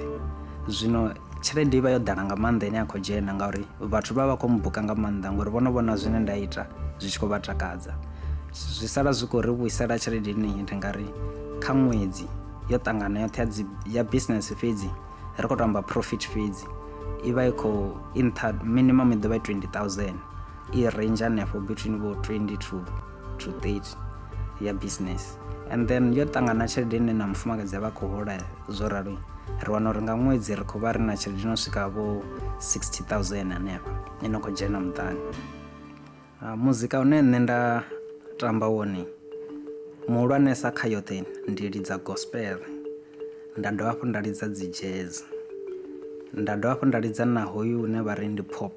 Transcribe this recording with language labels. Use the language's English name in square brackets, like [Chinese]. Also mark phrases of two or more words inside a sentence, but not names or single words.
[Venda] Zwino tshelede i vha yo ḓala nga maanḓa ine ya khou dzhena ngauri vhathu vha khou mbuka nga maanḓa ngori vhono vhona zwine nda ita zwi tshi khou vha takadza. Zwi sala zwi khou ri vhuisela tshelede ine ndi nga ri kha ṅwedzi yo ṱangana yoṱhe ya business fhedzi ri khou tou amba profit fhedzi i vha i khou minimum i ḓo vha i 20,000, i range hanefho between bo 20 to 30 ya business. [English] And then [Venda] yo ṱangana tshelede ine na mufumakadzi a vha khou hola zwo ralo ri wana uri nga ṅwedzi ri khou vha ri na tshelede ino swika vho 60,000 hanefha ino khou dzhena muṱani. Muzika une nṋe nda tamba wone muhulwanesa kha yoṱhe ndi lidza gospel, nda dovha hafhu nda lidza dzi jazz, nda dovha hafhu nda lidza na hoyu une vha ri ndi pop.